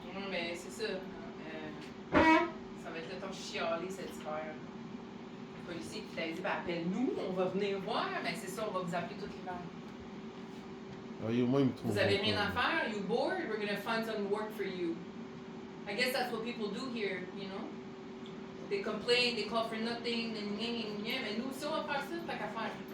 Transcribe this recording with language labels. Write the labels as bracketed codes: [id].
[fr] Mais c'est ça. Ça va être le temps de chialer cet hiver. Le policier qui t'a dit, ben appelle-nous, on va venir voir. Ben c'est ça, on va vous appeler tout l'hiver. Ah, au moins, ils me trouvent. Vous avez rien à faire? [en] You bored? We're gonna find some work for you. I guess that's what people do here, you know? They complain, they call for nothing, [fr] mais nous aussi on va faire ça, t'as qu'à faire.